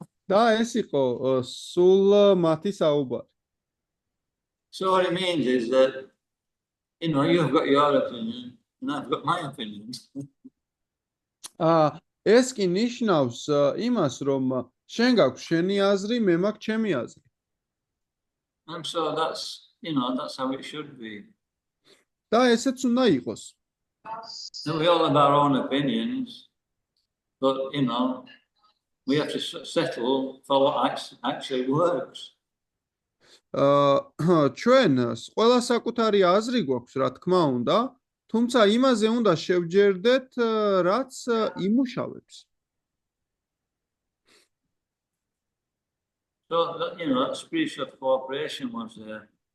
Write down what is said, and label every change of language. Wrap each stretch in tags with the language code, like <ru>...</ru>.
<ka>და ეს იყო სულ მათი საუბარი.</ka> <en>So what it means is that, you've got your opinion and I've got my opinion.</en> <ka>ეს კი ნიშნავს იმას, რომ შენ გაქვს შენი აზრი, მე მაქვს ჩემი აზრი.</ka> <en>And so that's how it should be.</en> <ka>და ესეც უნდა იყოს.</ka> <en>And we all have our own opinions, but we have to settle for what actually works.</en> <ka>ჩვენ ყველა საკუთარი აზრი გვაქვს, რა თქმა უნდა, თუმცა იმაზე უნდა შევჯერდეთ, რაც იმუშავებს.</ka> <en>So that spiritual cooperation was there.</en>